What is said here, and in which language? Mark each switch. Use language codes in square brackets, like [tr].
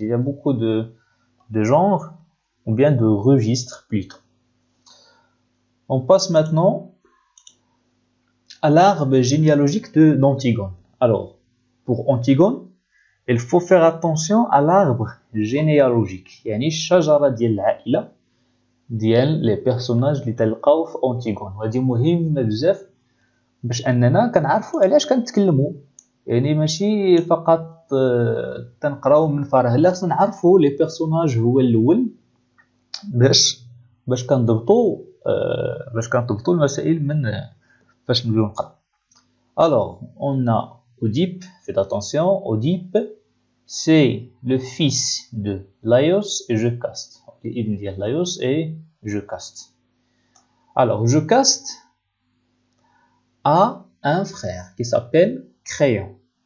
[fr] Il y a beaucoup de genres, ou bien de registres plutôt. On passe maintenant à l'arbre généalogique d'Antigone. Alors, pour Antigone, il faut faire attention à l'arbre généalogique. [ar] يعني الشجرة ديال العائلة ديال [fr] les personnages [ar] اللي تلقاو في أنتيغون. وهذه مهمة بزاف باش أننا كنعرفوا علاش كنتكلموا. يعني ماشي فقط تنقراو من فراغ، لا خصنا نعرفوا [fr] les personnages [ar] هو الأول باش كنضبطوا المسائل من فاش نبداو نقراو. [fr] Alors, on a Oedipe, faites attention, Oedipe, c'est le fils de Laios et Jocaste. Il me dit Laios et Jocaste. Alors, Jocaste a un frère qui s'appelle Créon.